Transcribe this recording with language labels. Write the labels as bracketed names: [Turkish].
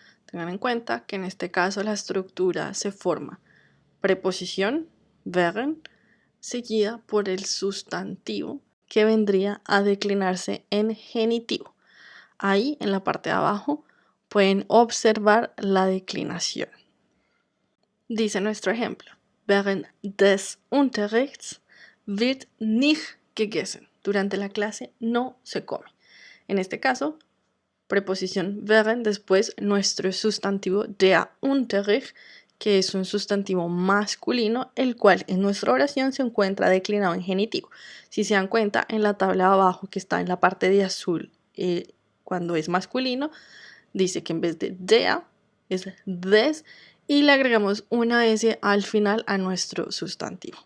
[Spanish] Tengan en cuenta que en este caso la estructura se forma preposición, während, seguida por el sustantivo que vendría a declinarse en genitivo. Ahí en la parte de abajo pueden observar la declinación. Dice nuestro ejemplo, [German] während des Unterrichts wird nicht gegessen. [Spanish] Durante la clase no se come. En este caso, preposición während, después nuestro sustantivo der Unterricht, que es un sustantivo masculino, el cual en nuestra oración se encuentra declinado en genitivo. Si se dan cuenta, en la tabla de abajo que está en la parte de azul, cuando es masculino, dice que en vez de der es des y le agregamos una S al final a nuestro sustantivo.